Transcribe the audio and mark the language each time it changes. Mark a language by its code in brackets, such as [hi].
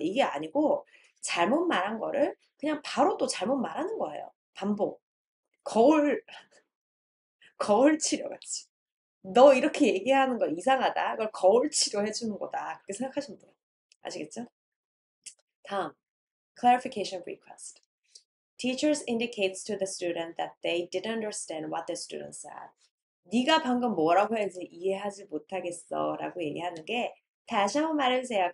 [ko] 이게 아니고 잘못 말한 거를 그냥 바로 또 잘못 말하는 거예요. 반복. 거울, 거울 치료같이. 너 이렇게 얘기하는 거 이상하다. 그걸 거울 치료해주는 거다. 그렇게 생각하시면 돼요. 아시겠죠? 다음, clarification request. [en] Teachers indicates to the student that they didn't understand what the student said. [ko] 네가 방금 뭐라고 해서 이해하지 못하겠어 라고 얘기하는 게 다시 한번 말해주세요.